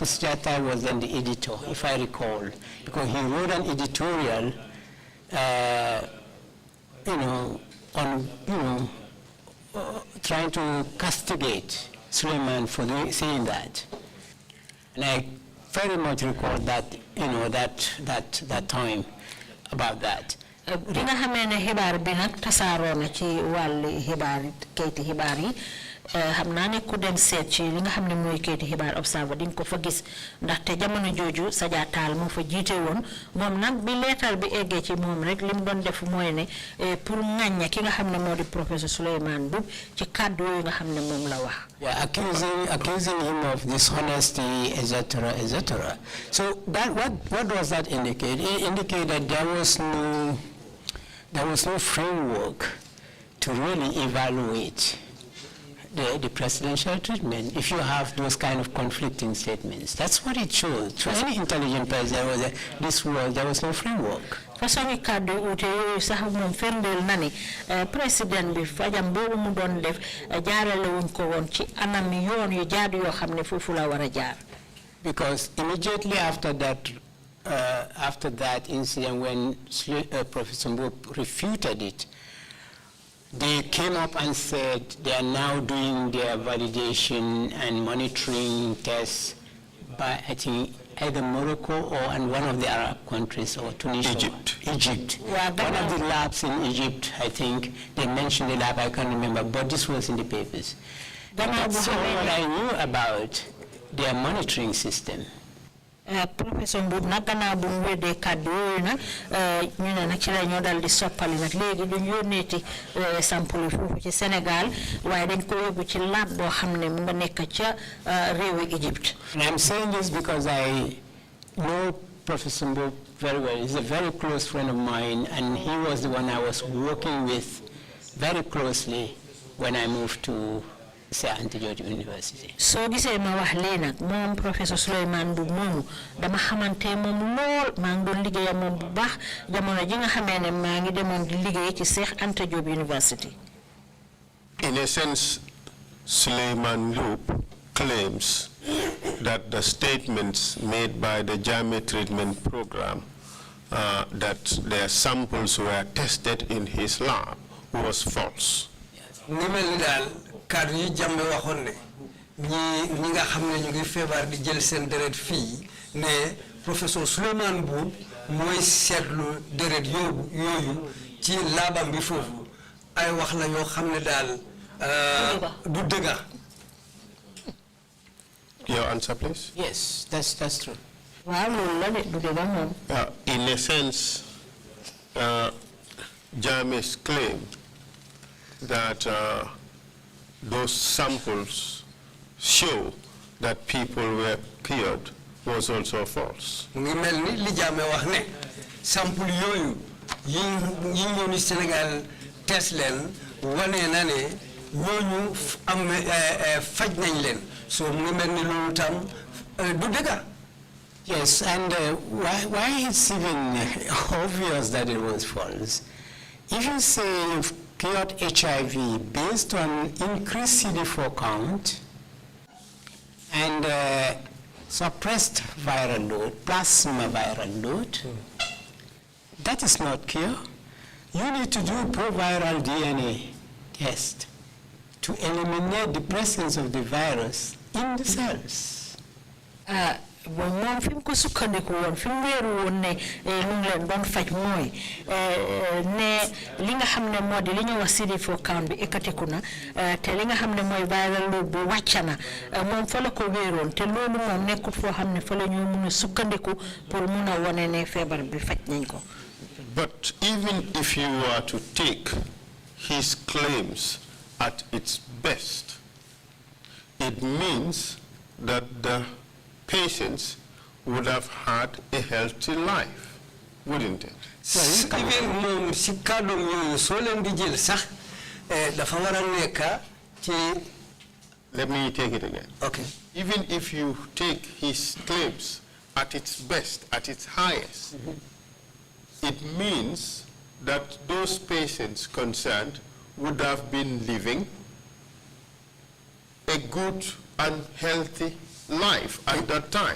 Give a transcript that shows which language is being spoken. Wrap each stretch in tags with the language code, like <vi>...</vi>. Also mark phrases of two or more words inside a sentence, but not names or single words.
<en>Sujata was then the editor, if I recall, because he wrote an editorial, trying to castigate Suleiman for saying that. And I very much recall that, that time about that.</en> <wo>Bi nga xamee ne xibaar bi nag tasaaroo na ci wàllu xibaar kayiti xibaar yi xam naa ne ku dem seet ci li nga xam ne mooy kayiti xibaar Observer di nga ko fa gis ndaxte jamono jooju Sadia Tall moo fa jiite woon moom nag bi leetal bi eggee ci moom rek li mu doon def mooy ne pour ŋàñña ki nga xam ne moo di Professor Suleiman Boub ci kàddu yooyu nga xam ne moom la wax.</wo> <en>Yeah, accusing him of dishonesty, etc., etc. So that what does that indicate? It indicated that there was no framework to really evaluate the presidential treatment if you have those kind of conflicting statements. That's what it shows. To any intelligent person, there was no framework.</en> <wo>façon kàddu ute yooyu sax moom firndeel na ni président bi fajam boobu mu doon def jaarale wuñ ko woon ci anam yoon yu jaadu yoo xam ne foofu la war a jaar.</wo> <en>Because immediately after that incident, when Professor Boub refuted it, they came up and said they are now doing their validation and monitoring tests by, I think, either Morocco and one of the Arab countries, or Tunisia. Egypt. Yeah, one of the labs in Egypt, I think, they mentioned the lab, I can't remember, but this was in the papers. That's all what I knew about their monitoring system.</en> <wo>Professor Mbub nag gannaaw bu mu weddee kàddu yooyu nag ñu ne nag ci la ñoo dal di soppali nag léegi duñ yónneeti sample yi foofu ci Sénégal waaye dañ ko yóbbu ci lab boo xam ne mu nga nekk ca réewu Egypte.</wo> <en>And I'm saying this because I know Professor Mbub very well. He's a very close friend of mine, and he was the one I was working with very closely when I moved to St. George University.</en> <wo>So gisee ma wax lii nag moom professeur Souleymane Mbub moomu dama xamante moom lool maa ngi doon liggéey moom bu baax jamono ji nga xamee ne maa ngi demoon di liggéey ci Cheikh Anta Diop University.</wo> <en>In a sense, Souleymane Mbub claims that the statements made by the Jammeh treatment program that their samples were tested in his lab was false.</en> <wo>Kàddu yi Jammeh waxoon ne ñi nga xam ne ñu ngi feebar di jël seen deret fii ne professeur Souleymane Mbub mooy seetlu deret yooyu ci laabam bi foofu ay wax la yoo xam ne daal du dëgga.</wo> <en>Your answer, please? Yes, that's true.</en> <wo>Waaw loolu la de du dëgga moom.</wo> <en>In a sense, Jammeh's claim that those samples show that people were cured was also false.</en> <wo>Mu ngi mel ni li Jammeh wax ne sample yooyu yi ñëw ni Sénégal test leen wane na ne ñooñu am faj nañ leen so mu ngi mel ni loolu tam du dëgga.</wo> <en>Yes, and why it's even obvious that it was false. If you say you've cured HIV based on increased CD4 count and suppressed viral load, plasma viral load, that is not cure. You need to do proviral DNA test to eliminate the presence of the virus in the cells.</en> <wo>Moom fi mu ko sukkandiku woon fi mu wéeru woon ne lu ngi leen doon faj mooy ne li nga xam ne moo di li ñu wax</wo> <en>CD4 count</en> <wo>bi ekkatiku na te li nga xam ne mooy</wo> <en>viral load</en> <wo>bi wàcc na moom fa la ko wéeroon te loolu moom nekkut foo xam ne fa la ñu mun a sukkandiku pour mun a wone ne feebar bi faj nañ ko.</wo> <en>But even if you were to take his claims at its best, it means that the patients would have had a healthy life, wouldn't it?</en> <wo>Even moom si kàddoom yooyu soo leen di jël sax dafa war a nekk ci.</wo> <en>Let me take it again. Okay. Even if you take his claims at its best, at its highest, it means that those patients concerned would have been living a good and healthy life at that time.</en>